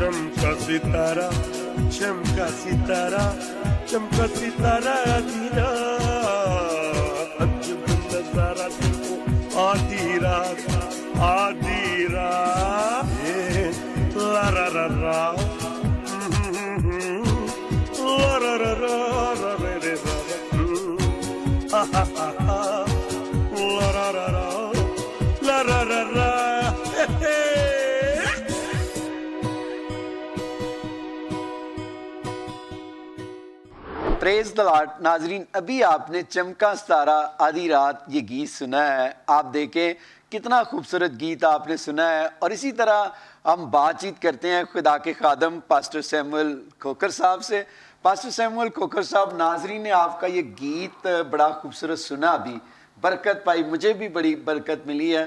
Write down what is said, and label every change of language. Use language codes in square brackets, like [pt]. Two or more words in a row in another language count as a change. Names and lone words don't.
[hi] चमका सितारा, चमका सितारा आधी रात, अजब नजारा देखो आधी रात ये ला रा रा रा ला रा रा रा रा रे रे रा हा हा हा हा ला रा रा रा ला रा रा रा हे हे। [en] Praise the Lord. [hi] नाजरीन, अभी आपने चमका सितारा आधी रात ये गीत सुना है। आप देखें कितना खूबसूरत गीत आपने सुना है। और इसी तरह हम बातचीत करते हैं खुदा के खादम पास्टर सैमुअल खोकर साहब से। पास्टर सैमुअल खोकर साहब, नाजरीन ने आपका ये गीत बड़ा खूबसूरत सुना, अभी बरकत पाई, मुझे भी बड़ी बरकत मिली है।